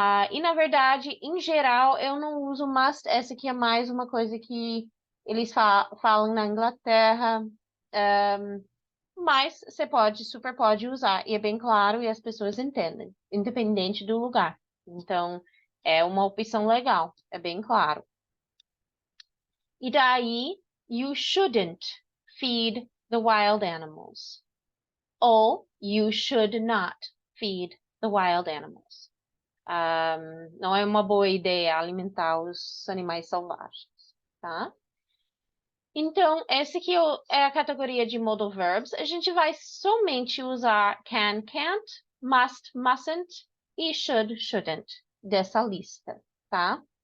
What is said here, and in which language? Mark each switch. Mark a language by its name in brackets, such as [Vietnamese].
[Portuguese] E, na verdade, em geral, eu não uso must. Essa aqui é mais uma coisa que eles falam na Inglaterra. Mas você super pode usar. E é bem claro e as pessoas entendem, independente do lugar. Então, é uma opção legal. É bem claro. [English] E daí, you shouldn't feed the wild animals. [Portuguese] Ou [English] you should not feed the wild animals. [Portuguese] Não é uma boa ideia alimentar os animais selvagens, tá? Então, essa aqui é a categoria de modal verbs. A gente vai somente usar can, can't, must, mustn't e should, shouldn't dessa lista, tá?